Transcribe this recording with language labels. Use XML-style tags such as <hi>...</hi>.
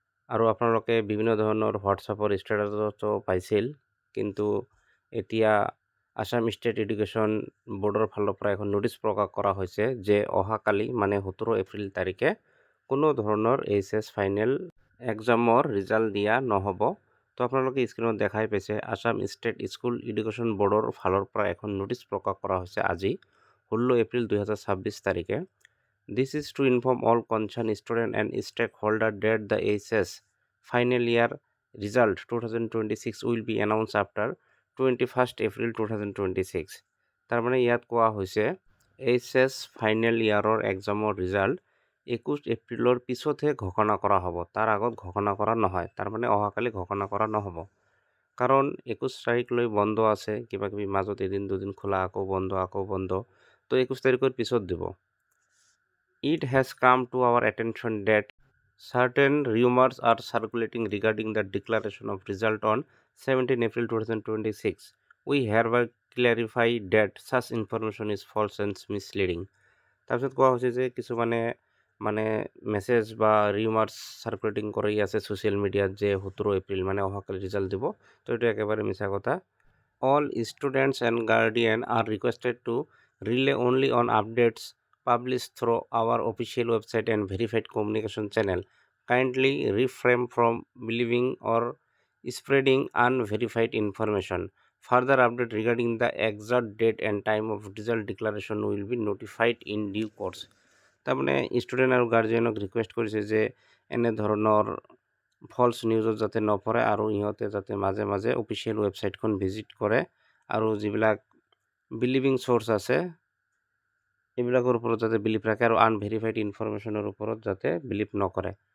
<as>আৰু আপোনালোকে বিভিন্ন ধৰণৰ হোৱাটছআপৰ ষ্টেটাছতো পাইছিল, কিন্তু এতিয়া আসাম ষ্টেট এডুকেশ্যন বোৰ্ডৰ ফালৰ পৰা এখন নোটিছ প্ৰকাশ কৰা হৈছে যে অহাকালি মানে 17 এপ্ৰিল তাৰিখে কোনো ধৰণৰ এইচএছ ফাইনেল এক্সামৰ ৰিজাল্ট দিয়া নহ'ব। তো আপোনালোকে স্ক্ৰীনত দেখাই পাইছে আসাম ষ্টেট স্কুল এডুকেশ্যন বোৰ্ডৰ ফালৰ পৰা এখন নোটিছ প্ৰকাশ কৰা হৈছে আজি 16 এপ্ৰিল 2026 তাৰিখে।</as> <en>This is to inform all concerned students and stakeholders that the HS final year result 2026 will be announced after 21st April 2026.</en> <as>তাৰ মানে ইয়াত কোৱা হৈছে HS ফাইনেল ইয়াৰৰ এক্সামৰ ৰিজাল্ট 21 এপ্ৰিলৰ পিছতহে ঘোষণা কৰা হ'ব, তাৰ আগত ঘোষণা কৰা নহয়। তাৰ মানে অহাকালি ঘোষণা কৰা নহ'ব, কাৰণ 21 তাৰিখলৈ বন্ধ আছে, কিবা কিবি মাজত এদিন দুদিন খোলা, আকৌ বন্ধ। তো 21 তাৰিখৰ পিছত দিব।</as> <en>It has come to our attention that certain rumors are circulating regarding the declaration of result on 17 April 2026. We hereby clarify that such information is false and misleading.</en> <as>তাৰপিছত কোৱা হৈছে যে কিছুমানে মেছেজ বা ৰিমাৰ্ছ চাৰ্কুলেটিং কৰি আছে ছ'চিয়েল মিডিয়াত যে 17 এপ্ৰিল মানে অহাকালি ৰিজাল্ট দিব। তো এইটো একেবাৰে মিছা কথা।</as> <en>All students and guardians are requested to rely only on updates published through our official website and verified communication channel. Kindly refrain from believing or spreading unverified information. Further update regarding the exact date and time of result declaration will be notified in due course.</en> <as>তাৰমানে student আৰু গাৰ্জিয়ানক request কৰিছে যে এনেধৰণৰ ফলছ নিউজত যাতে নপৰে আৰু ইহঁতে যাতে মাজে মাজে অফিচিয়েল ৱেবছাইটখন ভিজিট কৰে আৰু যিবিলাক বিলিভিং চ'ৰ্চ আছে এইবিলাকৰ ওপৰত যাতে বিলিভ ৰাখে আৰু আনভেৰিফাইড ইনফৰমেশ্যনৰ ওপৰত যাতে বিলিভ নকৰে।</as>